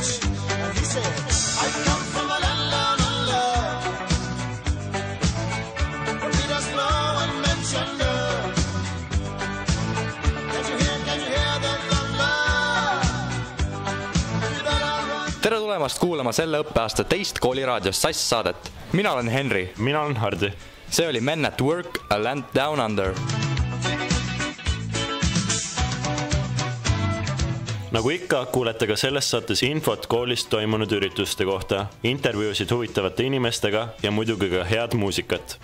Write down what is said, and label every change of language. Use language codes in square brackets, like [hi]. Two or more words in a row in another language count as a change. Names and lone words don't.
[en] And he said, I come from a land down under, where Peter's flow and men gender. Can't you hear the thunder? You better run. [et] Tere tulemast kuulama selle õppeaasta teist kooliraadios Sass saadet. Mina olen Henry. Mina olen Hardi. See oli Men at Work, A Land Down Under. Nagu ikka, kuulete ka selles saates infot koolist toimunud ürituste kohta, intervjuusid huvitavate inimestega ja muidugi ka head muusikat.